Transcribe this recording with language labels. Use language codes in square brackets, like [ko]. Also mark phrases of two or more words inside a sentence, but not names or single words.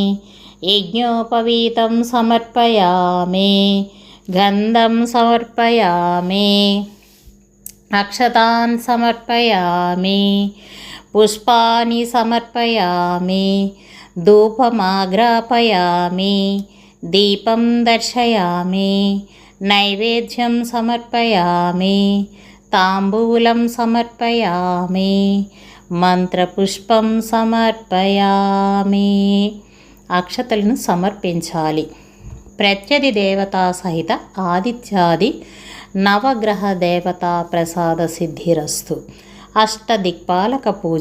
[sa] यज्ञोपवीतं समर्पयामि गन्धं समर्पयामि अक्षतान् समर्पयामि पुष्पाणि समर्पयामि धूपमाग्रापयामि दीपं दर्शयामि नैवेद्यं समर्पयामि ताम्बूलं समर्पयामि మంత్రపుష్పం సమర్పయామి. [te] అక్షతలను సమర్పించాలి. [sa] ప్రత్యధి దేవతా సహిత ఆదిత్యాది నవగ్రహ దేవతా ప్రసాద సిద్ధిరస్తు. [te] అష్టదిక్పాలక పూజ.